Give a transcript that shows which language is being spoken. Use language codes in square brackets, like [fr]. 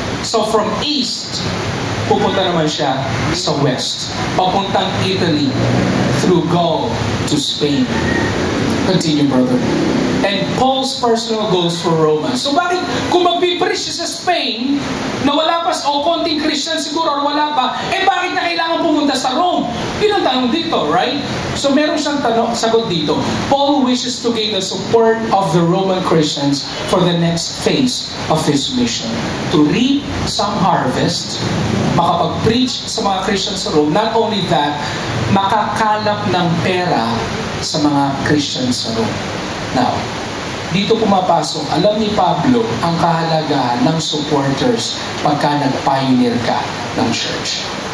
[tl] So from East, pupunta naman siya sa West. Papuntang [en] Italy through Gaul to Spain. Continue, brother. And Paul's personal goals for Romans. [tl] So bakit, kung magpipreach siya sa Spain, na wala pa, o konting Christian siguro, or wala pa, bakit na kailangan pumunta sa Rome? Yun ang tanong dito, [en] right? [tl] So meron siyang sagot dito. [en] Paul wishes to gain the support of the Roman Christians for the next phase of his mission. To reap some harvest, [tl] makapag-preach sa mga Christians sa Rome. [en] Not only that, [tl] makakalap ng pera sa mga Christians sa Rome. Now, dito pumapasok, alam ni Pablo ang kahalagahan ng supporters pagka nag-pioneer ka ng church.